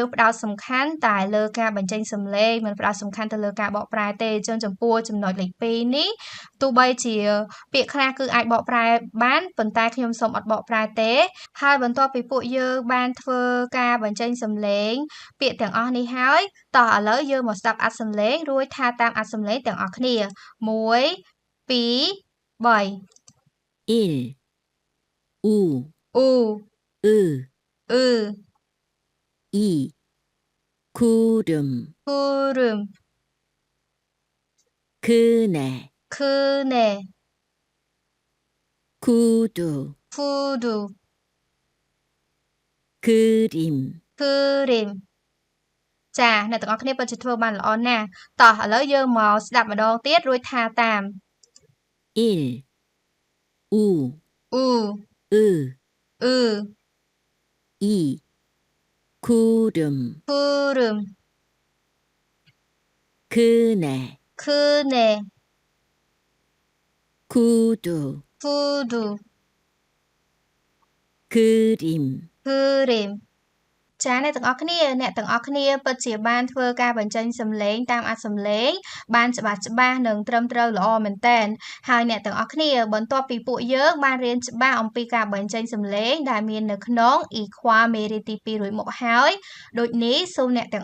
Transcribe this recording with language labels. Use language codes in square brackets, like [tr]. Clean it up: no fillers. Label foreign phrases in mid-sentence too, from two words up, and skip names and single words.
[km] ផ្ដោតសំខាន់តែលើការបញ្ចេញសំឡេងមិនផ្ដោតសំខាន់ទៅលើការបកប្រែទេអញ្ចឹងចំពោះចំណុចលេខ2នេះទោះបីជាពាក្យខ្លះគឺអាចបកប្រែបានប៉ុន្តែខ្ញុំសូមអត់បកប្រែទេហើយបន្ទាប់ពីពួកយើងបានធ្វើការបញ្ចេញសំឡេងពាក្យទាំងអស់នេះហើយតោះឥឡូវយើងមកស្ដាប់អត្ថសំឡេងរួចថាតាមអត្ថសំឡេងទាំងអស់គ្នា1 2 3 [ko] 1 우, 우, 으, 으, 이, 구름, 구름, 그네, 그네, 구두, 구두, 그림, [km] 그림 ចាអ្នកទាំងអស់គ្នាពិតជាធ្វើបានល្អណាស់តោះឥឡូវយើងមកស្ដាប់ម្ដងទៀតរួចថាតាម [ko] 1 우, 우, 으, 으, 2 구름, 구름, 그네, 그네, 구두, 구두, 그림, [km] 그림 ចាអ្នកទាំងអស់គ្នាពិតជាបានធ្វើការបញ្ចេញសំឡេងតាមអត្ថសំឡេងបានច្បាស់និងត្រឹមត្រូវល្អមែនតើហើយអ្នកទាំងអស់គ្នាបន្ទាប់ពីពួកយើង បានរៀនច្បាស់អំពីការបញ្ចេញសំឡេងដែលមាននៅក្នុងអ៊ីខ្វាមេរៀនទី2រួចមកហើយដូចនេះសូមអ្នកទាំង